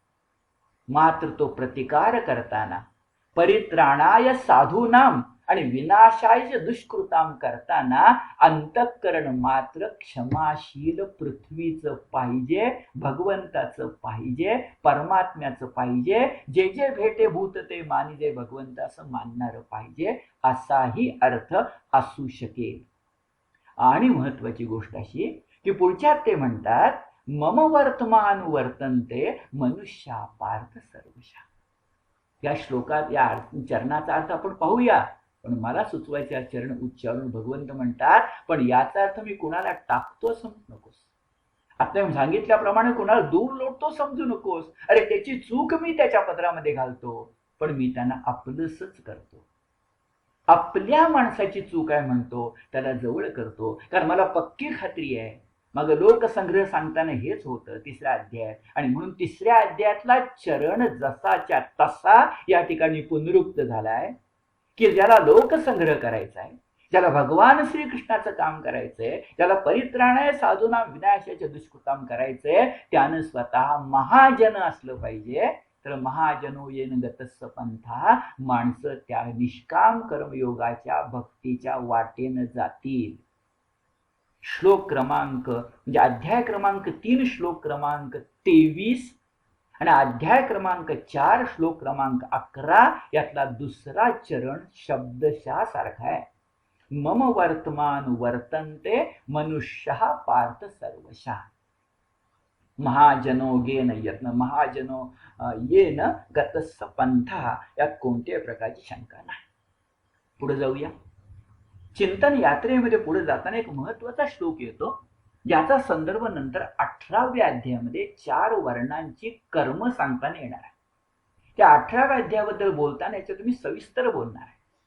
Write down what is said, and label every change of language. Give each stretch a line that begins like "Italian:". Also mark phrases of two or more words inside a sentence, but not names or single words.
Marathi: मात्र तो प्रतिकार करताना
Sanskrit: परित्राणाय साधूनाम
Marathi: आणि
Sanskrit: विनाशाय दुष्कृताम
Marathi: करताना अंतःकरण मात्र क्षमाशील पृथ्वीचं पाहिजे, भगवंताचं पाहिजे, परमात्म्याचं पाहिजे. जे जे भेटे भूत ते मानिजे भगवंत असं मानणारं पाहिजे, असाही अर्थ असू शकेल. आणि महत्वाची गोष्ट अशी की पुढच्यात ते म्हणतात
Sanskrit: मम वर्तमान वर्तन्ते मनुष्या पार्थ सर्वशा.
Marathi: या श्लोकात या चरणाचा अर्थ आपण पाहूया, पण मला सुचवायचे हा चरण उच्चारून भगवंत म्हणतात पण याचा अर्थ मी कुणाला टाकतो समजू नकोस. आता मी सांगितल्याप्रमाणे कुणाला दूर लोटतो समजू नकोस. अरे त्याची चूक मी त्याच्या पदरामध्ये घालतो, पण मी त्यांना आपलंसच करतो. आपल्या माणसाची चूक आहे म्हणतो, त्याला जवळ करतो, कारण मला पक्की खात्री आहे मग लोकसंग्रह सांगताना हेच होतं तिसऱ्या अध्यायात. आणि म्हणून तिसऱ्या अध्यायातला चरण जसाच्या तसा या ठिकाणी पुनरुक्त झालाय की ज्याला लोकसंग्रह करायचा आहे, ज्याला भगवान श्रीकृष्णाचं काम करायचंय, ज्याला
Sanskrit: परित्राणाय साधूना विनाशाचे दुष्कृताम
Marathi: करायचंय, त्यानं स्वतः महाजन असलं पाहिजे.
Sanskrit: तर महाजनो येन गतस्स पंथा,
Marathi: माणसं त्या निष्काम कर्मयोगाच्या भक्तीच्या वाटेनं जातील. श्लोक क्रमांक म्हणजे अध्याय क्रमांक 3 श्लोक क्रमांक 23 आणि अध्याय क्रमांक 4 श्लोक क्रमांक 11 यातला दुसरा चरण शब्दशः सारखा आहे.
Sanskrit: मम वर्तमान वर्तन्ते मनुष्यः पार्थ सर्वशः. महाजनो गेन यत्न, महाजनो येन गतस्स पंथा,
Marathi: यात कोणत्याही प्रकारची शंका नाही. पुढे जाऊया. चिंतन यात्रेमध्ये पुढे जाताना एक महत्वाचा श्लोक येतो ज्याचा संदर्भ नंतर 18व्या अध्यायामध्ये 4 वर्णांची कर्म सांगताना येणार आहे. त्या 18व्या अध्यायाबद्दल बोलताना याच्यात तुम्ही सविस्तर बोलणार आहे.